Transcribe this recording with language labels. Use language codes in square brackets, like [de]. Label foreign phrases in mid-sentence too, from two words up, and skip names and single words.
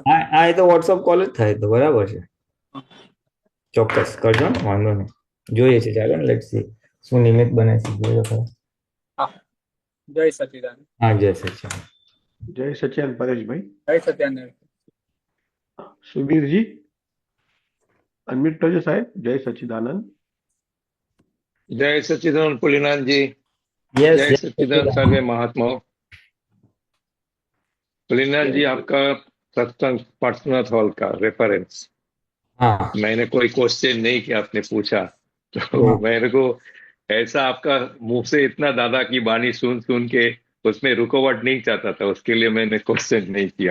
[gu] હા, એ તો વોટ્સઅપ કોલ જ થાય તો બરાબર છે. ચોક્કસ કરજો, વાંધો નહીં. જોઈએ છે, ચાલો ને, [en] let's see [gu] શું નિમિત્ત બને છે, જોઈએ ખરા. હા, જય સચિદાનંદ. હા, જય સચિદાનંદ. જય સચ્ચિદાનંદ પરેશભાઈ. જય સત્યાનંદ. સુબીરજી અનમ્યુટ કરજો સાહેબ. જય સચ્ચિદાનંદ. [hi] जय सच्चिदानंद पुलिनाथ जी। यस, जय सच्चिदानंद सर्वे महात्माओं। पुलिनाथ जी, आपका सत्संग [en] personal hall [hi] का रेफरेंस, हाँ, मैंने कोई क्वेश्चन नहीं किया, आपने पूछा तो हाँ, मेरे को ऐसा आपका मुंह से इतना दादा की बानी सुन के उसमें रुकावट नहीं चाहता था, उसके लिए मैंने क्वेश्चन नहीं किया।